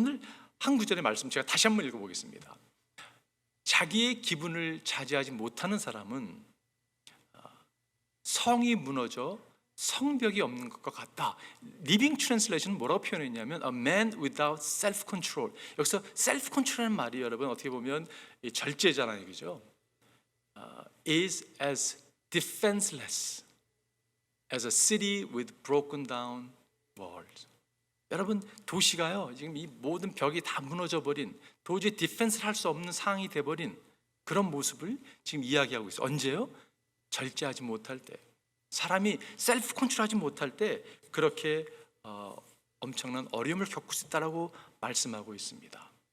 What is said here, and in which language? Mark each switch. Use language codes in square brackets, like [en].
[ko] 오늘 한 구절의 말씀 제가 다시 한번 읽어보겠습니다. 자기의 기분을 자제하지 못하는 사람은 성이 무너져 성벽이 없는 것과 같다. 리빙 트랜슬레이션은 뭐라고 표현했냐면 [en] A man without self-control. [ko] 여기서 self-control이라는 말이 여러분 어떻게 보면 절제잖아요, 그죠? [en] Is as defenseless as a city with broken down walls. [ko] 여러분 도시가요 지금 이 모든 벽이 다 무너져 버린 도저히 디펜스를 할 수 없는 상황이 돼버린 그런 모습을 지금 이야기하고 있어요. 언제요? 절제하지 못할 때, 사람이 셀프 컨트롤하지 못할 때 그렇게 엄청난 어려움을 겪을 수 있다라고 말씀하고 있습니다.